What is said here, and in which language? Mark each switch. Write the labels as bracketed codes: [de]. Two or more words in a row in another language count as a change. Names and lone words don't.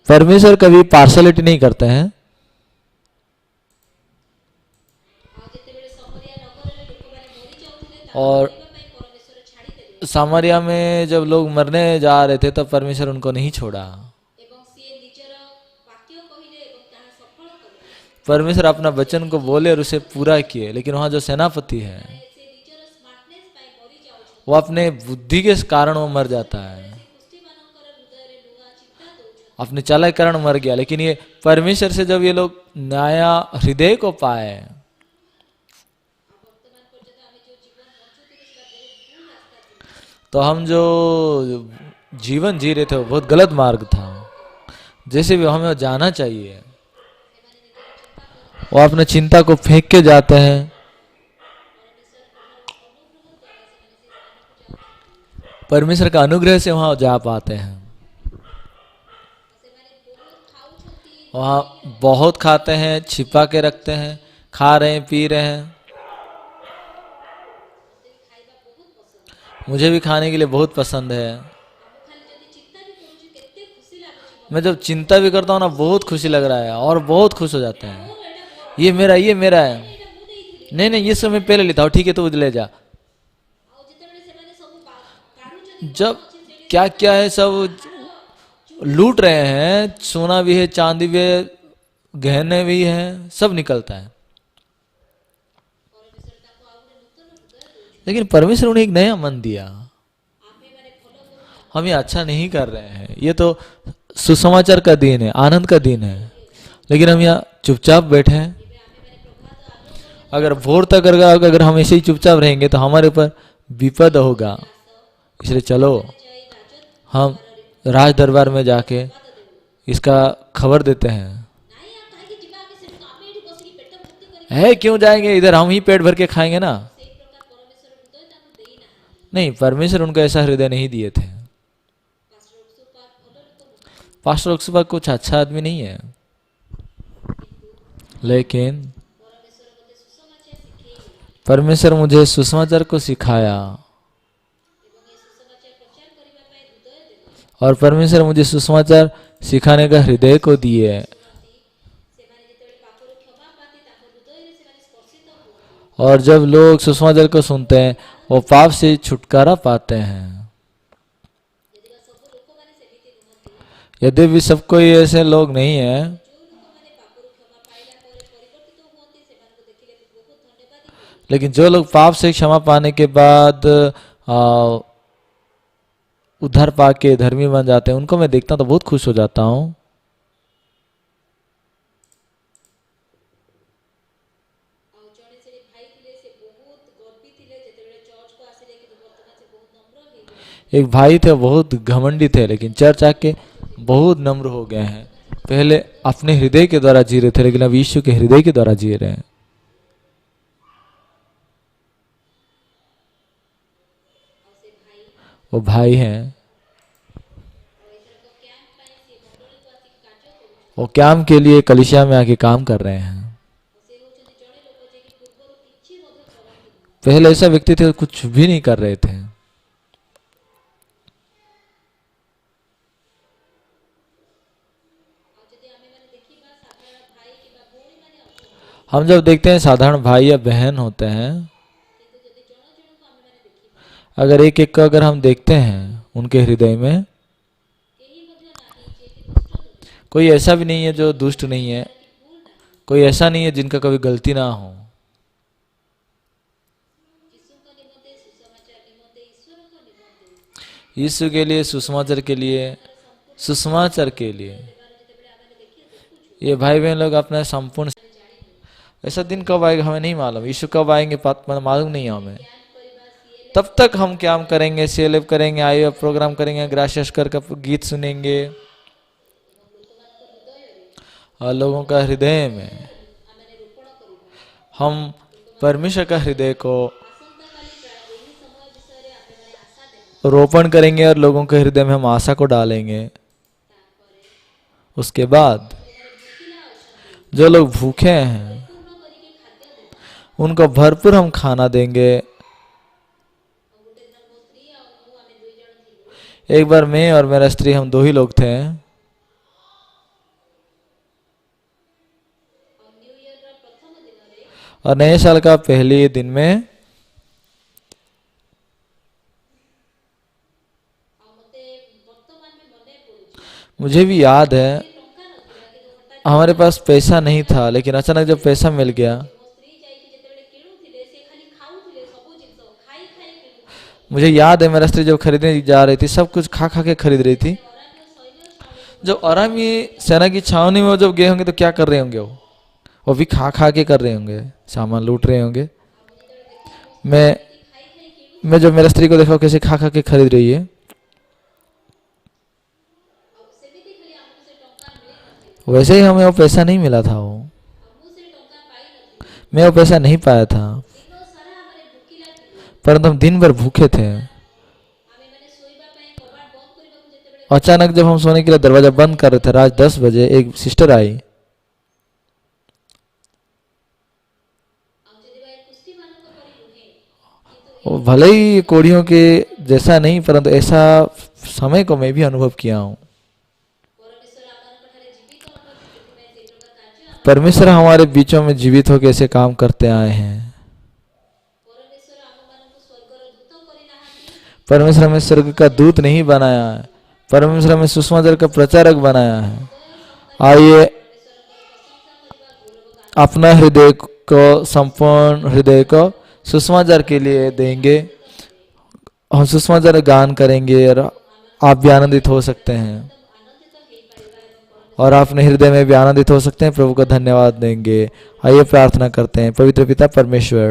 [hi] परमेश्वर कभी पार्शलिटी नहीं करते हैं। [or] ଆଉ ଯେତେବେଳେ ସମରିଆ ନଗରରେ ଲୋକମାନେ ମରି ଯାଉଥିଲେ ତାଙ୍କୁ [hi] और [or] ମରିବା ପାଇଁ ପରମେଶ୍ୱର ଛାଡ଼ିଦେଲେ [hi] सामरिया में जब लोग मरने जा रहे थे तब परमेश्वर उनको नहीं छोड़ा। [or] ଏବଂ ସିଏ ନିଜର ବାକ୍ୟ କହିଲେ ଏବଂ ତାହା ସଫଳ କଲେ। [hi] परमेश्वर अपना वचन को बोले और उसे पूरा किए। लेकिन वहाँ जो सेनापति है [or] ସେ ନିଜର ସ୍ମାର୍ଟନେସ୍ ପାଇଁ ମରି ଯାଉଛନ୍ତି। [hi] वो अपने बुद्धि के कारण वो मर जाता है, [or] ସେ ଗୋଷ୍ଠୀମାନଙ୍କର ହୃଦୟରେ ନୂଆ ଚିନ୍ତା ଦଉଛନ୍ତି। [hi] अपने चालाक के कारण मर गया। लेकिन ये परमेश्वर से जब ये लोग नया हृदय को पाए, [or] ଆଉ ବର୍ତ୍ତମାନ ପର୍ଯ୍ୟନ୍ତ ଆମେ ଯେଉଁ ଜୀବନ ବଞ୍ଚୁଥିଲେ ସେଟା ବହୁତ ଭୁଲ ରାସ୍ତା ଥିଲା। [hi] तो हम जो जीवन जी रहे थे वो बहुत गलत मार्ग था। जैसे भी हमें जाना चाहिए, [or] ସେମାନେ ନିଜର ଚିନ୍ତା କରନ୍ତି [hi] वो अपने चिंता को फेंक के जाते हैं। परमेश्वर का अनुग्रह से वहाँ जा पाते हैं। [or] ସେମାନେ ବହୁତ ଖାଉଛନ୍ତି, [hi] वहाँ बहुत खाते हैं, छिपा के रखते हैं, खा रहे हैं, पी रहे हैं। [or] ମୋତେ ବି ଖାଇବା ବହୁତ ପସନ୍ଦ। [hi] मुझे भी खाने के लिए बहुत पसंद है। [or] ଆଉ ମୁଁ ଖାଲି ଯଦି ଚିନ୍ତା ବି କରୁଛି କେତେ ଖୁସି ଲାଗୁଛି। [hi] मैं जब चिंता भी करता हूँ ना, बहुत खुशी लग रहा है और बहुत खुश हो जाते हैं। [or] ମୋର ଏଇଟା ମୋର, [hi] ये मेरा है। [or] ଏଇଟା ମୁଁ ଦେଇଥିଲି। [hi] नहीं नहीं, ये सब मैं पहले लेता हूँ, ठीक है तू ले जा। [or] ଆଉ ଯେତେବେଳେ ସେମାନେ ସବୁ କାଢୁଛନ୍ତି [hi] जब क्या क्या है सब लूट रहे हैं, सोना भी है, चांदी भी है, गहने भी हैं, सब निकलता है। [or] ପରମେଶ୍ୱର ତାଙ୍କୁ ଆଉ ଗୋଟେ ନୂତନ ହୃଦୟ ଦଉଛନ୍ତି। [hi] लेकिन परमेश्वर उन्हें एक नया मन दिया। [or] ଆମେମାନେ ଭଲ କରୁନାହାନ୍ତି। [hi] हम ये अच्छा नहीं कर रहे हैं। ये तो सुसमाचार का दिन है, आनंद का दिन है, लेकिन हम यहाँ चुपचाप बैठे हैं। [or] ଏବେ ଆମେମାନେ ପ୍ରଭାତ ଆଲୋକରେ [hi] अगर भोर तक अगर हम ऐसे ही चुपचाप रहेंगे तो हमारे ऊपर विपद होगा। इसलिए चलो [or] ଯାଇ ରାଜତ୍ୱ [hi] हम राज दरबार में जाके इसका खबर देते हैं। [or] ନାଇଁ ଆଉ କାହିଁକି ଯିବା, ଆମେ ସେଠୁ ଆମେ ଏଠି ବସିକି ପେଟ ଭର୍ତ୍ତି କରିକି [hi] है क्यों जाएंगे, इधर हम ही पेट भर के खाएंगे ना। [or] ସେଇ ପ୍ରକାର ପରମେଶ୍ୱର ହୃଦୟ ତାଙ୍କୁ ଦେଇନାହାନ୍ତି। [hi] नहीं, परमेश्वर उनको ऐसा हृदय नहीं दिए थे। [or] ପାଷ୍ଟର ଅକ୍ସୁପାତ ଭଲ ଲୋକ ନୁହଁ, [hi] पास्टर अक्सुबा कुछ अच्छा आदमी नहीं है, लेकिन [or] ପରମେଶ୍ୱର ମୋତେ ସୁସମାଚାର ଶିଖେଇଲେ [hi] परमेश्वर मुझे सुसमाचार को सिखाया [or] ଏବଂ ଏ ସୁସମାଚାର ପ୍ରଚାର କରିବା ପାଇଁ ହୃଦୟ ଦେଲେ। [hi] और परमेश्वर मुझे सुसमाचार सिखाने का हृदय को दिए। [or] ଶୁଣନ୍ତି, ସେମାନେ ଯେତେବେଳେ ପାପରୁ କ୍ଷମା ପାଆନ୍ତି ତାଙ୍କ ହୃଦୟରେ ସେମାନେ ସ୍ପର୍ଶିତ ହୁଅନ୍ତି। [hi] और जब लोग सुसमाचार को सुनते हैं वो पाप से छुटकारा पाते हैं। [or] ଯଦିବା ସବୁ ଲୋକମାନେ ସେମିତି ନୁହନ୍ତି, [hi] यद्यपि सब कोई ऐसे लोग नहीं है, [or] ଯେଉଁ ଲୋକମାନେ ପାପରୁ କ୍ଷମା ପାଇଲା ପରେ ପରିବର୍ତ୍ତିତ ହୁଅନ୍ତି ସେମାନଙ୍କୁ ଦେଖିଲେ ମୁଁ ବହୁତ ଧନ୍ୟବାଦୀ ହୁଏ। [hi] लेकिन जो लोग पाप से क्षमा पाने के बाद उद्धार पाके धर्मी बन जाते हैं, उनको मैं देखता हूँ तो बहुत खुश हो जाता हूँ। [or] ଆଉ ଜଣେ ସେଠି ଭାଇ ଥିଲେ, ସେ ବହୁତ ଗର୍ବୀ ଥିଲେ, ଯେତେବେଳେ ଚର୍ଚ୍ଚକୁ ଆସିଲେ, କିନ୍ତୁ ବର୍ତ୍ତମାନ ସେ ବହୁତ ନମ୍ର ହେଇଗଲେ। [hi] एक भाई थे, बहुत घमंडी थे, लेकिन चर्च आके बहुत नम्र हो गए हैं। पहले अपने हृदय के द्वारा जी रहे थे, लेकिन अब यीशु के हृदय के द्वारा जी रहे हैं। [or] ଆଉ ସେ ଭାଇ [hi] वो भाई हैं, वो काम के लिए कलीसिया में आके काम कर रहे हैं। [or] ସେ ହେଉଛନ୍ତି ଜଣେ ଲୋକ ଯିଏକି ପୂର୍ବରୁ କିଛି ମଧ୍ୟ କରନ୍ତି ନାହିଁ। [hi] पहले ऐसा व्यक्ति थे कुछ भी नहीं कर रहे थे। [or] ଆଉ ଯଦି ଆମେମାନେ ଦେଖିବା ସାଧାରଣ ଭାଇ କିମ୍ବା ଭଉଣୀମାନେ ଅଛନ୍ତି, [hi] हम जब देखते हैं साधारण भाई या बहन होते हैं, [or] କିନ୍ତୁ ଯଦି ଜଣ ଜଣଙ୍କୁ ଆମେମାନେ ଦେଖିବା, [hi] अगर एक एक को अगर हम देखते हैं उनके हृदय में, [or] କେହି ମଧ୍ୟ ନାହିଁ ଯିଏକି ଦୁଷ୍ଟ ନୁହେଁ, [hi] कोई ऐसा भी नहीं है जो दुष्ट नहीं है, [or] କି ଭୁଲ ନାହିଁ। [hi] कोई ऐसा नहीं है जिनका कभी गलती ना हो। [or] ଯୀଶୁଙ୍କ ନିମନ୍ତେ ସୁସମାଚାର ନିମନ୍ତେ ଈଶ୍ୱରଙ୍କ ନିମନ୍ତେ [hi] यीशु के लिए, सुसमाचार के लिए, सुसमाचार के लिए [or] ଦେବାର ଯେତେବେଳେ ଆମେ ଦେଖୁଛୁ, [hi] ये भाई बहन लोग अपना संपूर्ण, ऐसा दिन कब आएगा हमें नहीं मालूम, यीशु कब आएंगे मालूम नहीं है हमें। तब तक हम क्या करेंगे, सेलेब करेंगे, आईओ प्रोग्राम करेंगे, ग्राशियस कर गीत सुनेंगे, और लोगों का हृदय में [or] ଆମେମାନେ ରୋପଣ କରିବା। [hi] हम परमेश्वर का हृदय को [or] ଆସନ୍ତାକାଲି ପ୍ରାୟ ଏହି ସମୟ ବିଷୟରେ ଆମେମାନେ ଆଶା ଦେବା। [hi] रोपण करेंगे और लोगों के हृदय में हम आशा को डालेंगे। [or] ତାପରେ [hi] उसके बाद [or] ଭୋକିଲା ଅଛନ୍ତି, [hi] जो लोग भूखे हैं [or] ପୂର୍ଣ୍ଣ କରିକି ଖାଦ୍ୟ ଦେବା। [hi] उनको भरपूर हम खाना देंगे। [or] ଆଉ ଗୋଟେ ଦିନ ମୋ ସ୍ତ୍ରୀ ଆଉ ମୁଁ ଆମେ ଦୁଇ ଜଣ ଥିଲୁ। [hi] एक बार मैं और मेरा स्त्री हम दो ही लोग थे, [or] ଆଉ [en] new year's [or] ପ୍ରଥମ ଦିନରେ [hi] और नए साल का पहले दिन में [or] ଆଉ ମତେ ବର୍ତ୍ତମାନ ବି ମନେ ପଡୁଛି, [hi] मुझे भी याद है [or] ଟଙ୍କା ନଥିଲା କିନ୍ତୁ ହଠାତ୍ [hi] हमारे पास पैसा नहीं था, लेकिन अचानक जब पैसा मिल गया, [or] ମୋ ସ୍ତ୍ରୀ ଯାଇକି ଯେତେବେଳେ କିଣୁଥିଲେ ସେ ଖାଲି ଖାଉଥିଲେ ସବୁ ଜିନିଷ ଖାଇ ଖାଇ କିଣୁଥିଲେ। [hi] मुझे याद है मेरा स्त्री जब खरीदने जा रही थी सब कुछ खा खा के खरीद रही थी। [or] ଅରାମ୍ୟ ସୈନ୍ୟ ଛାଉଣୀକୁ [hi] जो अरामी सेना की छावनी में वो जब गए होंगे तो क्या कर रहे होंगे, वो भी खा खा के कर रहे होंगे, सामान लूट रहे होंगे। मैं [or] ଖାଇ ଖାଇ କିଣୁ। [hi] मैं जब मेरा स्त्री को देखा वो कैसे खा खा के खरीद रही है, [or] ଆଉ ସେମିତି ଖାଲି ଆମକୁ ସେ ଟଙ୍କା ମିଳିନଥିଲା। [hi] वैसे ही हमें वो पैसा नहीं मिला था। वो [or] ଆଉ ମୁଁ ସେ ଟଙ୍କା ପାଇନଥିଲି। [hi] मैं वो पैसा नहीं पाया था, [or] ଦିନ ସାରା ଆମେ ଭୋକିଲା ଥିଲୁ। [hi] परंतु हम दिन भर भूखे थे। [or] ଆମେମାନେ ଶୋଇବା ପାଇଁ କବାଟ ବନ୍ଦ କରିବାକୁ ଯେତେବେଳେ [hi] अचानक जब हम सोने के लिए दरवाजा बंद कर रहे थे, रात 10 बजे एक सिस्टर आई। [or] ଆଉ ଯଦି ଭାଇ କୁଷ୍ଠୀମାନଙ୍କ ପରି ନୁହେଁ, କିନ୍ତୁ [hi] वो भले ही कोढ़ियों के जैसा नहीं, परंतु ऐसा समय को मैं भी अनुभव किया हूँ। [or] ପରମେଶ୍ୱର ଆମମାନଙ୍କ ଠାରେ ଜୀବିତ ଅଟନ୍ତି, ସେଥିପାଇଁ ସେଇ ପ୍ରକାର କାର୍ଯ୍ୟ ଆମ [hi] परमेश्वर हमारे बीचों में जीवित होकर ऐसे काम करते आए हैं। [or] ପରମେଶ୍ୱର ଆମମାନଙ୍କୁ ସ୍ୱର୍ଗର ଦୂତ କରିନାହାନ୍ତି। [hi] परमेश्वर हमें स्वर्ग का दूत नहीं बनाया है, परमेश्वर हमें सुसमाचार का प्रचारक बनाया है। आइए [or] ପରମେଶ୍ୱରଙ୍କର ପ୍ରଶଂସା କରିବା, ଗୌରବ ଗାନ [hi] अपना हृदय को, संपूर्ण हृदय को सुसमाचार के लिए देंगे। हम सुसमाचार गान करेंगे और आप भी आनंदित हो सकते हैं, [or] ଆନନ୍ଦିତ ହେଇପାରିବା ଏବଂ [hi] और अपने हृदय में भी आनंदित हो सकते हैं। प्रभु को धन्यवाद देंगे। आइए प्रार्थना करते हैं। पवित्र पिता परमेश्वर,